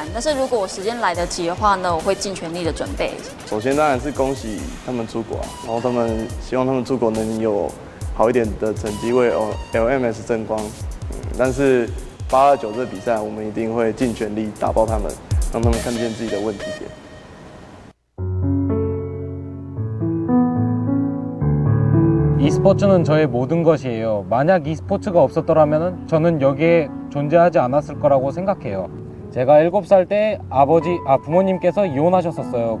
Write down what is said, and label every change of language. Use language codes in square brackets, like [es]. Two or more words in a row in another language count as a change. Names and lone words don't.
[zh] 但是如果我時間來得及的話呢，我會盡全力的準備。首先當然是恭喜他們出國，然後希望他們出國能有好一點的成績，為 LMS 爭光。但是829這個比賽，我們一定會盡全力打爆他們，讓他們看見自己的問題點。 [ko] e스포츠는 저의 모든 것이에요. 만약 e스포츠가 없었더라면 저는 여기에 존재하지 않았을 거라고 생각해요. 제가 7살 때 부모님께서 이혼하셨었어요.